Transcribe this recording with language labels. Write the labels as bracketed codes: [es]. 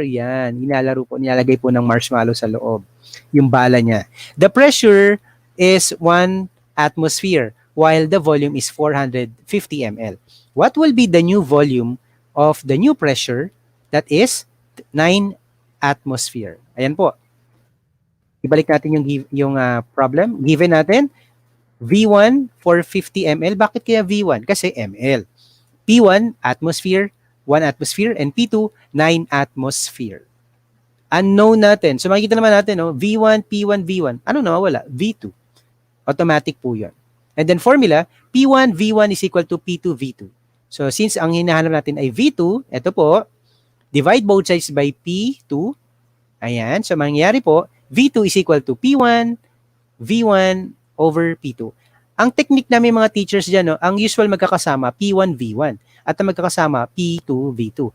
[tl] Yan, nilalagay po ng marshmallow sa loob. Yung bala niya. [en] The pressure is 1 atmosphere while the volume is 450 ml. What will be the new volume of the new pressure? That is 9 atmosphere. [tl] Ayan po. Ibalik natin yung problem. Given natin, V1 450 ml. Bakit kaya V1? Kasi ml. P1, atmosphere, 1 atmosphere, and P2, 9 atmosphere. Unknown natin. So makikita naman natin, no? V1, P1, V1. Ano nawawala? V2. Automatic po yun. [en] And then formula, P1, V1 is equal to P2, V2. So since [tl] ang hinahanap natin ay V2, ito po, [en] divide both sides by P2. Ayan. [tl] So mangyayari po, [en] V2 is equal to P1, V1 over P2. [tl] Ang technique namin mga teachers dyan, no, ang usual magkakasama P1, V1 at ang magkakasama P2, V2.